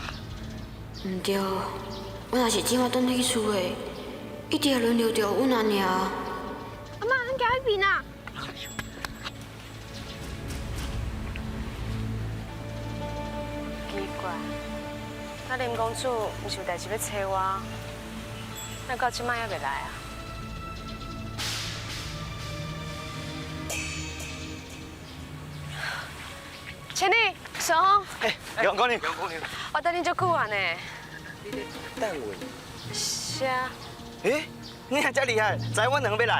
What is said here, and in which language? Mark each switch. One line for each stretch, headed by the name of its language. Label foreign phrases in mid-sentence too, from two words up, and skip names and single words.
Min Nan Chinese: 唔对，我若是今晚转去厝的，一定会轮流着阮阿娘。阿妈，咱行迄边啊！奇怪，那林公主毋是有代志要找我，那到即摆还袂来啊？千里，小红。杨公娘，我等你足久啊呢。你咧等我？是啊。你也遮厉害，知阮两个要来？